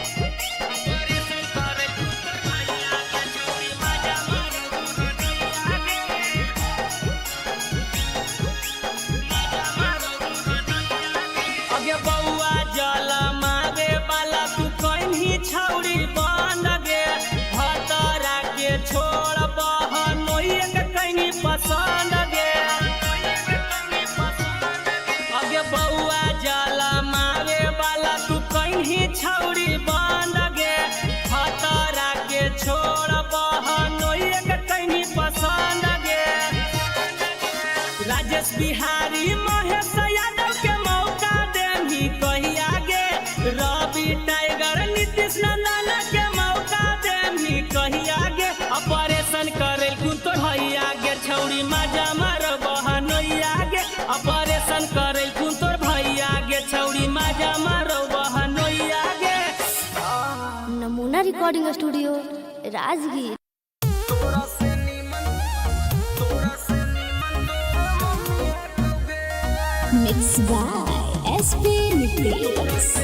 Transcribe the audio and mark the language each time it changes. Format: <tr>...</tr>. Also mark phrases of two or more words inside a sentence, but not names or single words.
<anp>अगे बउआ जल मारे वाला तू कहीं छौड़ी बन गे भतरा के छोड़ बहनोइया के कहीं पसंद गे अगे बउआ जल मारे वाला तू कहीं छौड़ी बन गे भतरा के छोड़ बहनोइया के कहीं पसंद गे राजेश बिहारी महेश यादव के मौका देही कहिया गे रवि टाइगर नीतीश नंदन के मौका देही कहिया गे ऑपरेशन करेल कुन तोर भैया गे छौड़ी माजा मार बहनोइया गे ऑपरेशन करेल कुन तोर भैया गे छौड़ी माजा मारो बहनोइया गे नमूना रिकॉर्डिंग स्टूडियो राजगीर।</anp> <en>Mixed by SP Nicolaus.</en>